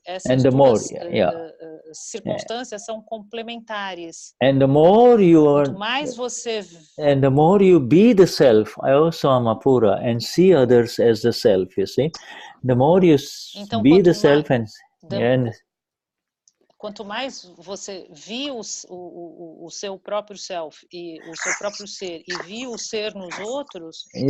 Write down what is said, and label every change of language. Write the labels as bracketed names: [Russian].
[Portuguese] Essas duas circunstâncias são complementares. [English] And the more you are, [Portuguese] quanto mais você [English] and the more you be the self, I also am a pura, and see others as the self, you see. The more you be the self [Portuguese] quanto mais você viu o seu próprio self e o seu próprio ser e viu o ser nos outros,